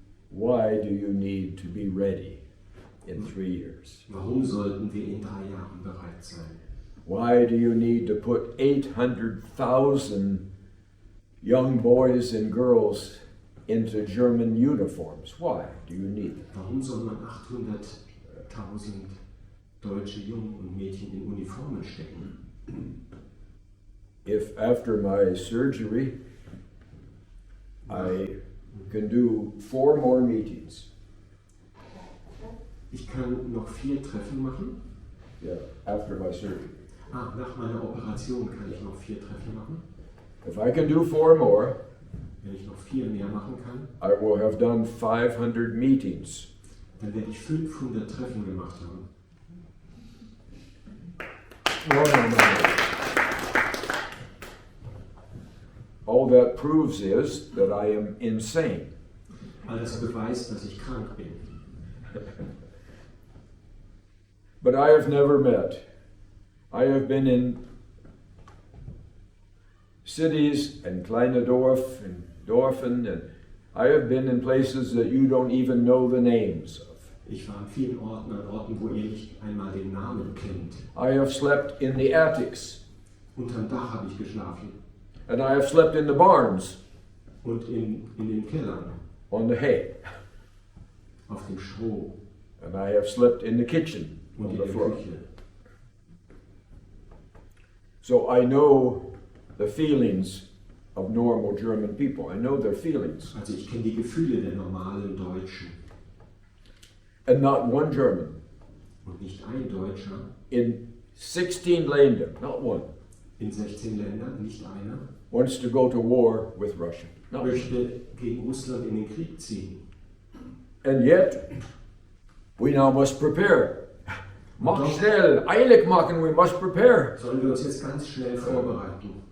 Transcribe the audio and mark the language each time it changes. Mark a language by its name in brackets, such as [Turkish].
[English] Why do you need to be ready in 3 years? [German] Warum sollten wir in 3 Jahren bereit sein? [English] Why do you need to put 800,000 young boys and girls into German uniforms? Why do you need it? [German] Warum soll man 800.000 deutsche Jungen und Mädchen in Uniformen stecken? [English] If after my surgery I can do 4 more meetings, [German] Ich kann noch 4 Treffen machen. [English] yeah, after my surgery. [German] Nach meiner Operation kann ich noch 4 Treffen machen. [English] If I can do 4 more, [German] Wenn ich noch 4 mehr machen kann, [English] I will have done 500 meetings. [German] dann werde ich 500 Treffen gemacht haben. [English] All that proves is that I am insane. [German] All das beweist, dass ich krank bin. [English] But I have never met. I have been in cities and [German] kleine Dorfen, [English] and I have been in places that you don't even know the names of. [German] Ich war an vielen Orten, an Orten, wo ihr nicht einmal den Namen kennt. [English] I have slept in the attics, [German] Unterm Dach habe ich geschlafen. [English] and I have slept in the barns, [German] Und in den Kellern, [English] on the hay, [German] auf dem Stroh [English] and I have slept in the kitchen, [German] und [English] on [German] in [English] the [German] der [English] floor. [German] Küche. [English] So I know the feelings of normal German people. I know their feelings. [German] Also ich kenne die Gefühle der normalen Deutschen. [English] And not one German [German] Und nicht ein Deutscher [English] in 16 Länder, not one, [German] in 16 Ländern, nicht einer, [English] wants to go to war with Russia. Not one. [German] möchte gegen Russland in den Krieg ziehen. [English] And yet, we now must prepare. [German] Mach schnell, eilig machen, [English] we must prepare. [German] Sollen wir uns jetzt ganz schnell vorbereiten?